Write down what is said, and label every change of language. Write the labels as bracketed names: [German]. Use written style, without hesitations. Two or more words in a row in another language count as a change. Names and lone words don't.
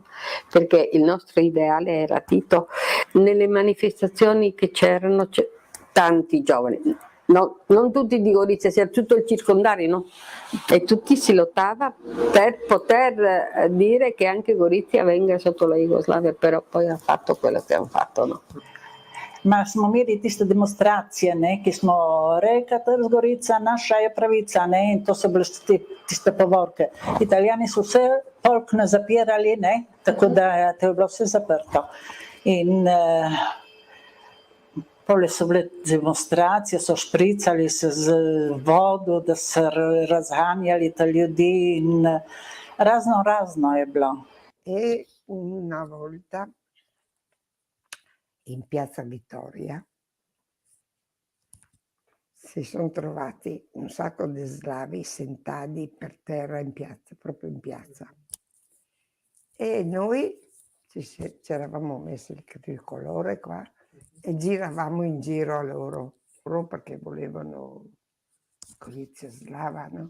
[Italian] Perché il nostro ideale era Tito. Nelle manifestazioni che c'erano tanti giovani, no, non tutti di Gorizia, c'era tutto il circondario, no? E tutti si lottava per poter dire che anche Gorizia venga sotto la Jugoslavia, però poi ha fatto quello che hanno fatto, no? [Slovenian] Ma smo imeli tiste demonstracije, ne, ki smo rekli, da je Gorica naša je pravica, ne, in to so bile tiste povorke. Italijani so vse polk ne zapirali, ne, tako da to je bilo vse zaprto. In pole so bile demonstracije, so špricali se z vodo, da so razganjali te ljudi in razno je bilo. [Italian] E una volta in Piazza Vittoria si sono trovati un sacco di slavi sentati per terra in piazza, proprio in piazza. E noi ci eravamo messi il tricolore qua e giravamo in giro a loro perché volevano Gorizia slava, no?